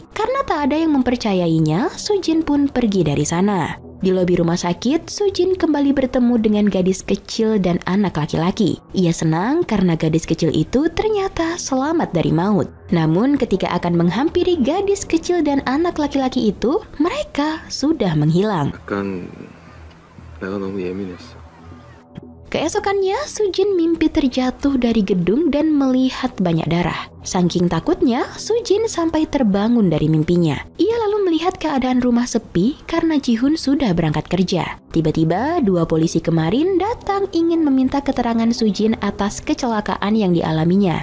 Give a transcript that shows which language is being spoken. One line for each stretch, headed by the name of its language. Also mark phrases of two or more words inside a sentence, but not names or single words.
Indonesian: Karena tak ada yang mempercayainya, Sujin pun pergi dari sana. Di lobi rumah sakit, Sujin kembali bertemu dengan gadis kecil dan anak laki-laki. Ia senang karena gadis kecil itu ternyata selamat dari maut. Namun ketika akan menghampiri gadis kecil dan anak laki-laki itu, mereka sudah menghilang.
Korean: 약간 내가 너무 예민했어.
Indonesian: Keesokannya, Sujin mimpi terjatuh dari gedung dan melihat banyak darah. Saking takutnya, Sujin sampai terbangun dari mimpinya. Ia lalu melihat keadaan rumah sepi karena Ji-hoon sudah berangkat kerja. Tiba-tiba, 2 polisi kemarin datang ingin meminta keterangan Sujin atas kecelakaan yang dialaminya.